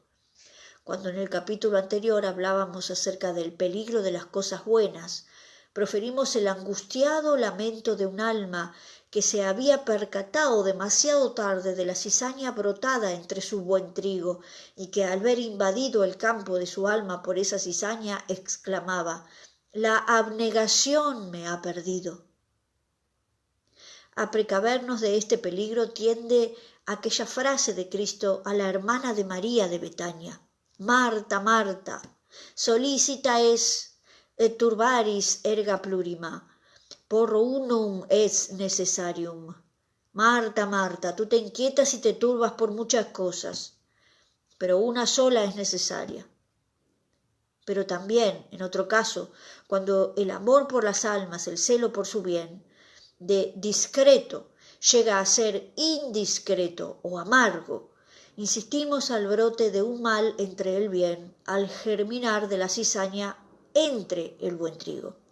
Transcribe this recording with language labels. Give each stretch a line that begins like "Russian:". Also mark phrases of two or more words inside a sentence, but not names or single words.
Spanish: Cuando en el capítulo anterior hablábamos acerca del peligro de las cosas buenas, proferimos el angustiado lamento de un alma que se había percatado demasiado tarde de la cizaña brotada entre su buen trigo y que al ver invadido el campo de su alma por esa cizaña exclamaba: «La abnegación me ha perdido». A precavernos de este peligro tiende aquella frase de Cristo a la hermana de María de Betania: «Marta, Marta,
Latin: solicita es et turbaris erga plurima, por unum es necessarium».
Spanish: Marta, Marta, tú te inquietas y te turbas por muchas cosas, pero una sola es necesaria. Pero también, en otro caso, cuando el amor por las almas, el celo por su bien, de discreto llega a ser indiscreto o amargo, insistimos al brote de un mal entre el bien, al germinar de la cizaña entre el buen trigo.